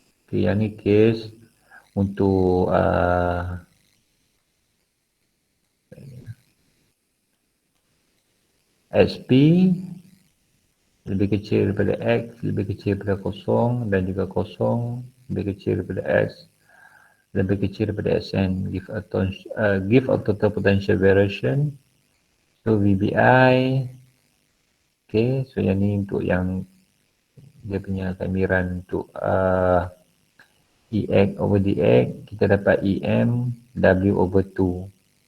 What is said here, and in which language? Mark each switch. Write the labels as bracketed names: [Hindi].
[Malay] Okay, yang ni case untuk XP lebih kecil daripada X, lebih kecil daripada kosong dan juga kosong lebih kecil daripada X, lebih kecil daripada Sn. [English] Give a total potential variation. So VBI. [Malay] Okay, so yang ni untuk yang dia punya kamiran untuk EX over DX, kita dapat EM W over 2.